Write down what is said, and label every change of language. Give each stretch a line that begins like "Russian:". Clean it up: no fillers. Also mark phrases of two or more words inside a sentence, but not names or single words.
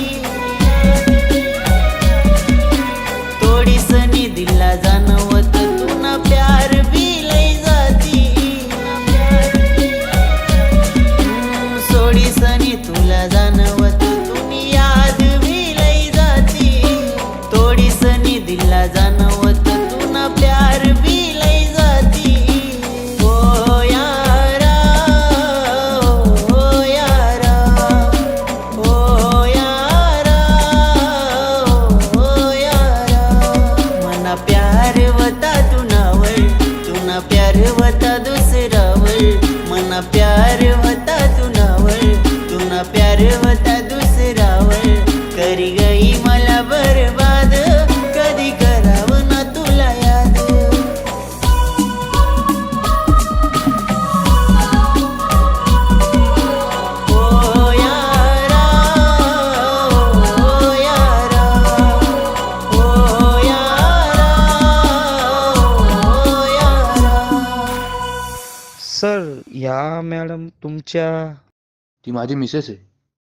Ahirani: तोडीसनी दिला जाणवत तुना प्यार बी लई जाती. सोडीसनी तुला जाणवत तुनी याद बी लई जाती. तोडीसनी दिला जाणवत तुना प्यार बी लई जाती. ओ यारा, ओ यारा, ओ यारा, ओ यारा. मना प्यार वता तू ना प्यार वता दुसरावर. मना प्यार वता तू ना प्यार वता दुसरावर. करी गई मला बर्बाद, कधी करावं ना तुला याद. ओ यारा, ओ यारा, ओ यारा, ओ यारा.
Marathi: सर, या मॅडम तुमच्या? ती माझी मिसेस आहे.